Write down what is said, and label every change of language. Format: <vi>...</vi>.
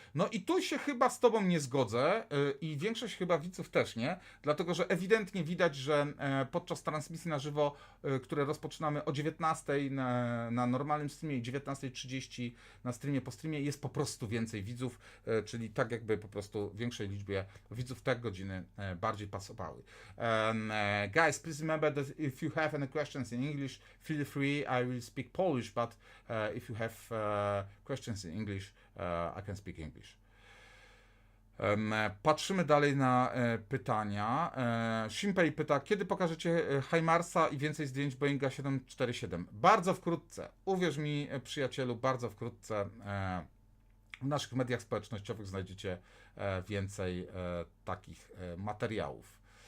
<pl>No i tu się chyba z tobą nie zgodzę i większość chyba widzów też nie, dlatego że ewidentnie widać, że podczas transmisji na żywo, które rozpoczynamy o 19 na normalnym streamie i 19:30 na streamie po streamie, jest po prostu więcej widzów, czyli tak jakby po prostu większej liczbie widzów te godziny bardziej pasowały.</pl> <en>Guys, please remember that if you have any questions in English, feel free, I will speak Polish, but if you have questions in English, I can speak English.</en> <pl>Patrzymy dalej na pytania. Shimpei pyta, kiedy pokażecie HIMARS-a i więcej zdjęć Boeinga 747? Bardzo wkrótce. Uwierz mi, przyjacielu, bardzo wkrótce. W naszych mediach społecznościowych znajdziecie więcej takich materiałów.</pl>